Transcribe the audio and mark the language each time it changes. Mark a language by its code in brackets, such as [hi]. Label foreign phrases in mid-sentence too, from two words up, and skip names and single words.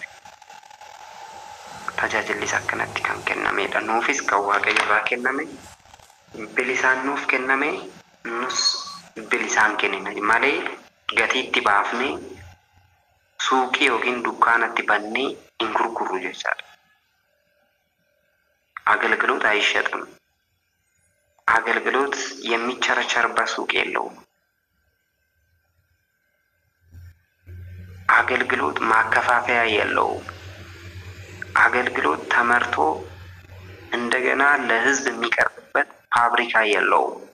[om] Tajaajillis akkanatti kan kennamedha. Nuufis kan waaqayyo irraa kenname, bilisaan nuuf kenname, nus bilisaan kennina malee gatii itti baafnee suuqii yookiin dukkaanatti bannee hin gurgurru jechaadha. [am] አገልግሎት አይሸጥም። አገልግሎት የሚቸረቸርበት ሱቅ የለውም። አገልግሎት ማከፋፈያ የለውም። አገልግሎት ተመርቶ እንደገና ለሕዝብ የሚቀርብበት ፋብሪካ የለውም።